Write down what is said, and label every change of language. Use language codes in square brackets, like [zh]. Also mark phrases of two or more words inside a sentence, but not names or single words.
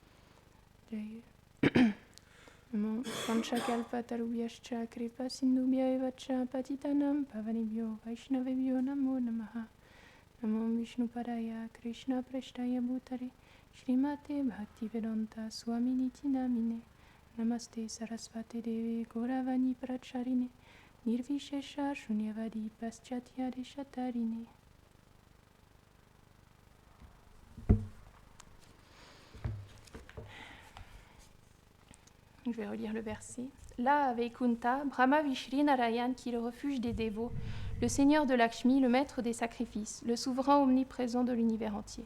[sa] Jaya Namo Panchakalpatarubhyascha Kripa Sindhubhya Evacha Patitanam Pavanibhyo Vaishnavebhyo Namo Namaha Namo Vishnupadaya Krishna Preshtaya Bhutare Shrimate Bhaktivedanta Swaminiti Namine Namaste Sarasvate Deve Gauravani Pracharine Nirvishesha Shunyavadi Paschatya Deshatarine. [fr] Je vais relire le verset. Là, à Vaikunta, Brahma vit Shri Narayan, qui est le refuge des dévots, le seigneur de Lakshmi, le maître des sacrifices, le souverain omniprésent de l'univers entier.